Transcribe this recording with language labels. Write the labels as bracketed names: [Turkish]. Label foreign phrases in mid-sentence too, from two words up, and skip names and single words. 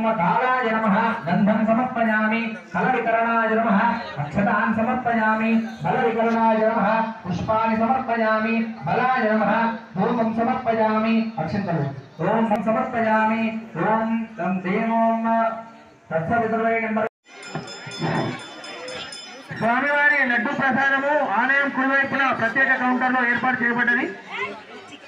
[Sanskrit] कालाय नमः गंधं समर्पयामि कलविकरणाय नमः अक्षतान् समर्पयामि बलविकरणाय नमः पुष्पाणि समर्पयामि बलाय नमः धूपं समर्पयामि अक्षन्तम् ओम समर्पयामि ओम तं देवोम तत्सवितुर्वैगं [Telugu] స్వామివారి లడ్డు ప్రసాదము ఆలయం కుడివైపున ప్రత్యేక కౌంటర్లో ఏర్పాటు చేయబడ్డది.